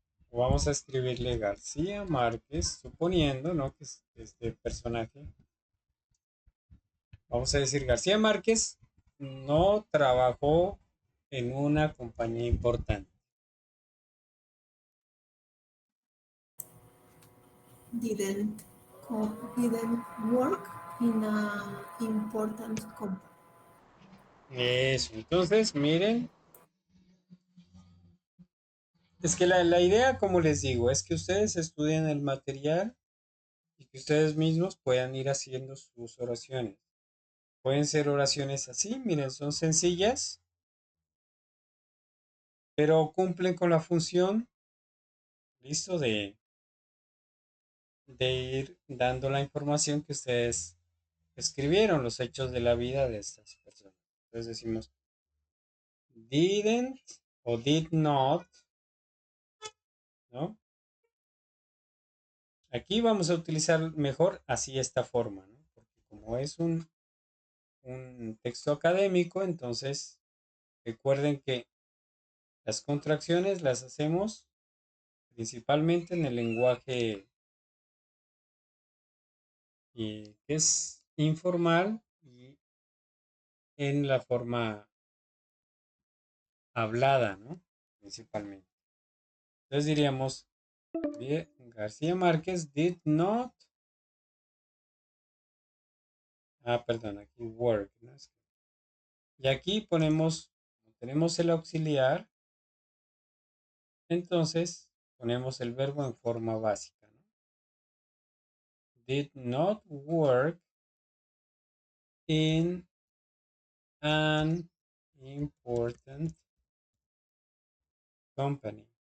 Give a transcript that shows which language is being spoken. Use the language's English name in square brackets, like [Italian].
[Spanish] O vamos a escribirle García Márquez, suponiendo, ¿no? Que este personaje. Vamos a decir García Márquez no trabajó en una compañía importante. [English] Didn't didn't work in a important company. [Spanish] Eso, entonces miren, es que la idea, como les digo, es que ustedes estudien el material y que ustedes mismos puedan ir haciendo sus oraciones. Pueden ser oraciones así, miren, son sencillas, pero cumplen con la función, listo, de ir dando la información que ustedes escribieron, los hechos de la vida de estas personas. Entonces decimos, didn't o did not, ¿no? Aquí vamos a utilizar mejor así esta forma, ¿no? Porque como es un texto académico, entonces recuerden que las contracciones las hacemos principalmente en el lenguaje que es informal y en la forma hablada, ¿no? Principalmente. Entonces diríamos, García Márquez [English] did not, [Spanish] perdón, aquí work, ¿no? Y aquí tenemos el auxiliar, entonces ponemos el verbo en forma básica, ¿no? [English] Did not work in an important company.